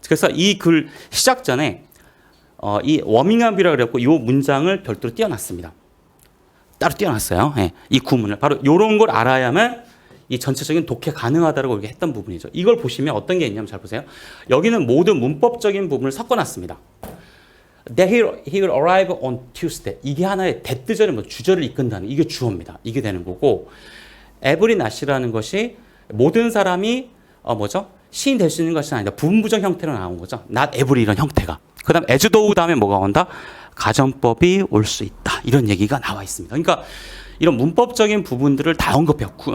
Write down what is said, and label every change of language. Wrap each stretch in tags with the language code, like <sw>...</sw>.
<ko>그래서 이 글 시작 전에 이 워밍업이라고 그랬고 이 문장을 별도로 띄워놨습니다. 따로 띄워놨어요. 예, 이 구문을 바로 이런 걸 알아야만 이 전체적인 독해 가능하다라고 이렇게 했던 부분이죠. 이걸 보시면 어떤 게 있냐면 잘 보세요. 여기는 모든 문법적인 부분을 섞어놨습니다.</ko> <en>That he will arrive on Tuesday.</en> <ko>이게 하나의 대뜨절의 주절을 이끈다는 이게 주어입니다. 이게 되는 거고 every not이라는 것이 모든 사람이 시인 될 수 있는 것이 아니다. 부분부정 형태로 나온 거죠. Not every 이런 형태가. 그다음 as though 다음에 뭐가 온다? 가정법이 올 수 있다. 이런 얘기가 나와 있습니다. 그러니까 이런 문법적인 부분들을 다 언급해요.</ko>